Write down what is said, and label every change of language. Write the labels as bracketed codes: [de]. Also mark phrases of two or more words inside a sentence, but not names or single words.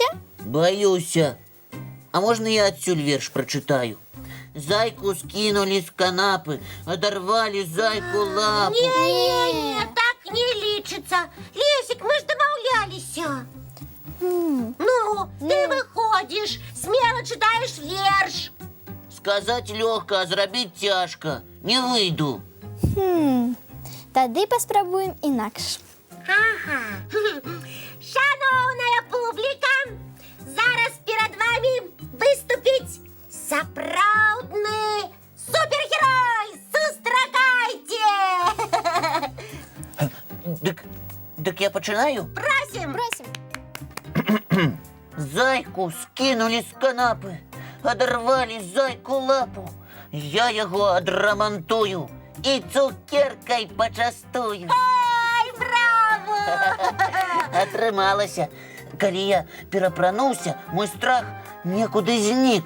[be] Баюся. А можна я адсюль верш прачытаю? [ru] Зайку скинули с канапы, оторвали зайку лапу. [be] Не, так не лічыцца. Лесик, мы ж дамаўляліся. Ну, [ru] ты выходишь, смело читаешь верш. Сказать легко, [be] а зрабіць цяжка. Не выйду. Тады паспрабуем інакш. Ага. Шановная публіка, зараз перад вами выступіць сапраўдны супергерой. Сустракайце! Дык я пачынаю? [ru] Просим! Зайку скинули с канапы, оторвали зайку лапу. [be] Я яго адрамантую і цукеркай пачастую. Ай, браво! Атрымалася. Калі я перапрануўся, мой страх некуды знік.